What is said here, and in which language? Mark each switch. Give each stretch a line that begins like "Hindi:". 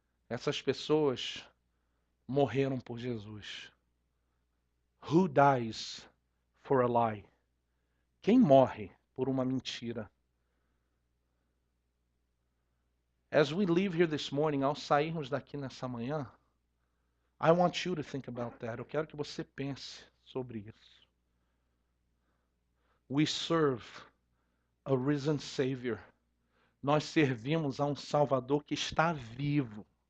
Portuguese: Essas pessoas morreram por Jesus.
English: Who dies for a lie?
Portuguese: Quem morre por uma mentira?
English: As we leave here this morning,
Portuguese: ao sairmos daqui nessa manhã,
English: I want you to think about that.
Portuguese: Eu quero que você pense sobre isso.
English: We serve a risen Savior.
Portuguese: Nós servimos a Salvador que está vivo.